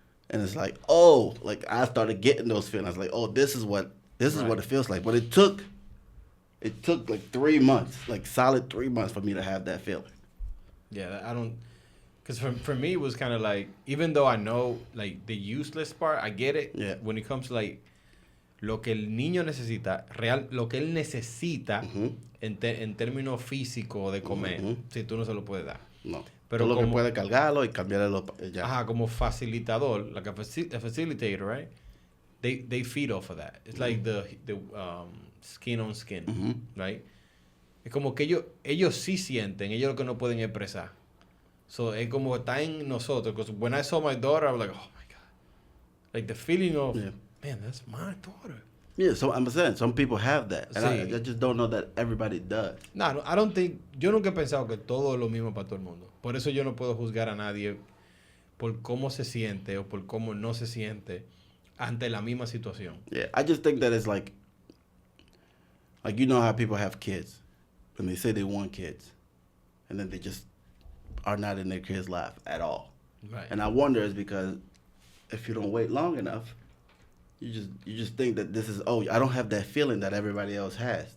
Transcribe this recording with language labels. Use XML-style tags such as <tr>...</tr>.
<en>And it's like, like I started getting those feelings. Like, this is what it feels like. But it took like 3 months, like solid 3 months for me to have that feeling. Yeah, I don't, because for me it was kind of like, even though I know like the useless part, I get it. Yeah. When it comes to like</en> <es>lo que el niño necesita, lo que él necesita en términos físicos de comer, si tú no se lo puedes dar. No. Pero tú lo que puedes cargarlo y cambiarle ya. Ajá, como facilitador,</es> <en>like a facilitator, right? They feed off of that. It's like the skin on skin, right?</en> <es>Es como que ellos sí sienten, ellos lo que no pueden expresar. So es como está en nosotros.</es> <en>Because when I saw my daughter, I was like, oh my God. Like the feeling of, man, that's my daughter. Yeah, so I'm saying, some people have that. And</en> <es>Sí.</es> <en>I just don't know that everybody does. No, I don't think,</en> <es>yo nunca he pensado que todo es lo mismo para todo el mundo. Por eso yo no puedo juzgar a nadie por cómo se siente o por cómo no se siente ante la misma situación.</es> <en>Yeah, I just think that it's like you know how people have kids and they say they want kids and then they just are not in their kids' life at all. Right. And I wonder is because if you don't wait long enough, you just think that this is, I don't have that feeling that everybody else has.</en>